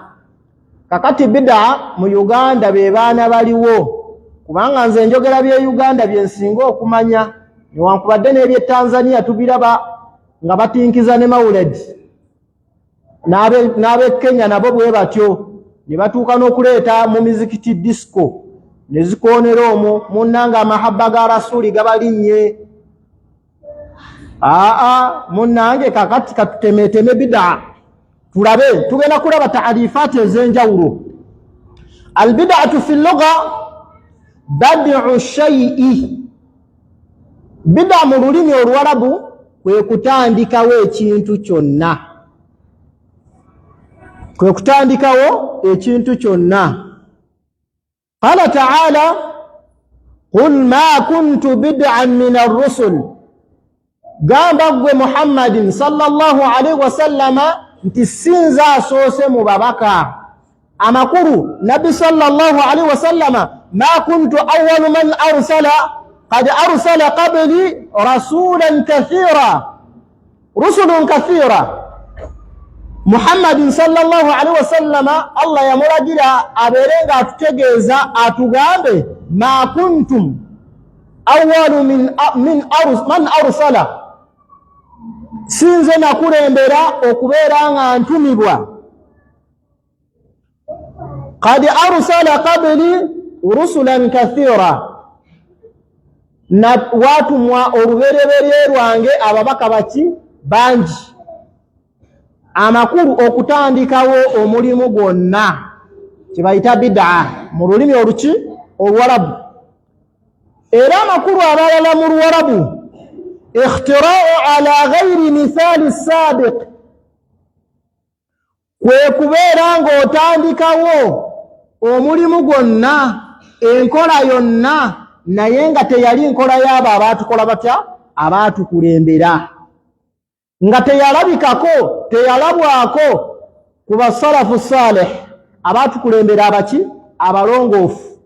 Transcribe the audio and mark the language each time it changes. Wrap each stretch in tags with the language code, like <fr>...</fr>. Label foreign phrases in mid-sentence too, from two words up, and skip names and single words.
<lg>Kakati bid'a mu Uganda be baana baliwo, kubanga nze njogera bye Uganda bye nsinga okumanya, newankubadde n'ebye Tanzania tubiraba nga batinkiza ne Maulid, n'abe Kenya nabo bwe batyo, ne batuuka n'okuleeta mu mizikiti disco ne zikoonera omwo, munnanga amahabba ga Rasuli gabalinnye. Munnange kakati katutemeeteme bid'a, tulabe, tugenda kulaba taarifaati ez'enjawulo.</lg> <ar>البدعة في اللغة بدء الشيء.</ar> <lg>Bid'a mu lulimi Oluwarabu kwe kutandikawo ekintu kyonna, kwe kutandikawo ekintu kyonna.</lg> <ar>قال تعالى، قل ما كنت بدعا من الرسل.</ar> <lg>Gamba gwe Muhammadin</lg> <ar>صلى الله عليه وسلم</ar> <lg>nti sinza asoose mu babaka amakulu.</lg> <ar>نبي صلى الله عليه وسلم ما كنت أول من أرسل قد أرسل قبلي رسولا كثيرا، رسل كثيرة.</ar> <lg>Muhammadin</lg> <ar>صلى الله عليه وسلم</ar> <lg>Allah yamulagira aberenga atutegeeza atugambe</lg> <ar>ما كنتم أول من أرسل,</ar> <lg>sinze nakulembera okubeera nga ntumibwa.</lg> <ar>قد أرسل قبلي رسلا كثيرة,</ar> <lg>na watumwa olubereberye lwange ababaka baki bangi. Amakulu okutandikawo omulimu gwonna kibayita bid'a mu lulimi Oluwarabu. Era amakulu abalala mu Luwarabu,</lg> <ar>اختراع على غير مثال سابق,</ar> <lg>kwe kubeera ng'otandikawo omulimu gwonna, enkola yonna, naye nga teyali nkola y'abo abaatukola batya, abaatukulembera, nga teyalabikako, teyalabwako ku basalafu salih, abaatukulembera abaki, abalongoofu.</lg>